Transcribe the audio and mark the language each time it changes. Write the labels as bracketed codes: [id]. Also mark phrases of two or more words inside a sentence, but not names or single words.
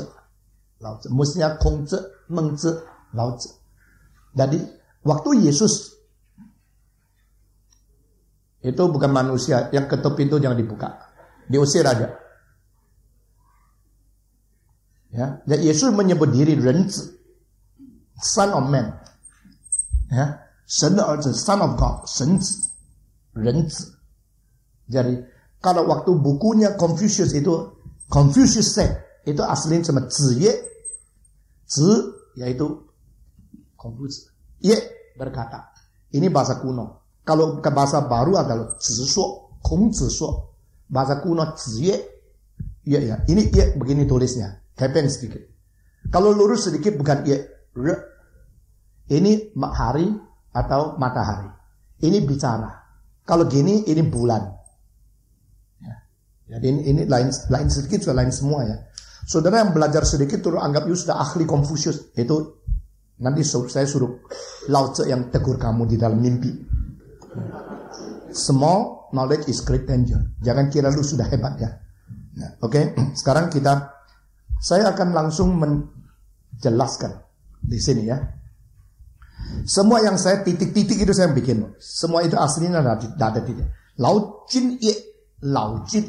[id] Mestinya Kongzi, Mengzi, Lao Tzu. Jadi waktu Yesus itu bukan manusia yang ketuk pintu jangan dibuka, diusir aja. Ya, Yesus menyebut diri 人子 [en] Son of Man. [id] Ya, [zh] 神的儿子 [en] Son of God, [zh] 神子 人子. [id] Jadi kalau waktu bukunya Confucius itu [en] Confucius said [id] itu aslinya cuma 子ye, 子 yaitu Confucius, ye berkata. Ini bahasa kuno. Kalau ke bahasa baru adalah [zh] 子说, 孔子说. [id] Bahasa kuno 子ye. Ya, ini ye begini tulisnya. Kepen sedikit. Kalau lurus sedikit bukan ye, re. Ini hari atau matahari. Ini bicara. Kalau gini ini bulan. Ya. Jadi ini lain sedikit sudah lain semua ya. Saudara yang belajar sedikit terus anggap sudah ahli Confucius. Itu nanti saya suruh Lao Tzu yang tegur kamu di dalam mimpi. [en] Small knowledge is great danger. [id] Jangan kira lu sudah hebat ya. Nah, Oke. Sekarang saya akan langsung menjelaskan di sini ya. Semua yang saya titik-titik itu saya bikin. Semua itu aslinya ada titik. Lao Jin ye, Lao Jin.